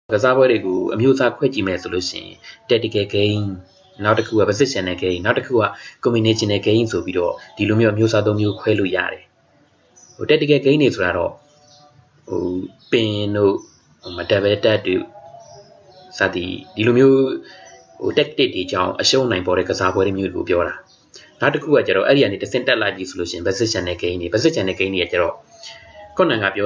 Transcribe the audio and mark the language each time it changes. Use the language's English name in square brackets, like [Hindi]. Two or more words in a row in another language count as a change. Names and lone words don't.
[Burmese] ကစားပွဲတွေကိုအမျိုးအစားခွဲကြည့်မယ်ဆိုလို့ရှိရင် [English] tactical game [Burmese] နောက်တစ်ခုက [English] positional game [Burmese] နောက်တစ်ခုက [English] combinational game [Burmese] ဆိုပြီးတော့ဒီလိုမျိုးအမျိုးအစားသုံးမျိုးခွဲလို့ရတယ် [English] tactical game [Burmese] တွေဆိုတာတော့ပင်တို့ [English] double tap [Burmese] တို့စသည်ဒီ လိုမျိုးtactic တွေကြောင့်အရှုံးနိုင်ပေါ်တဲ့ကစားပွဲတွေမျိုးကိုပြောတာနောက်တစ်ခုကကျတော့အဲ့ဒီကနေတစ်ဆင့်တက်လာပြီဆိုလို့ရှိရင် [English] positional game [Burmese] တွေ [English] positional game [Burmese] တွေကကျတော့ခုနကပြောသ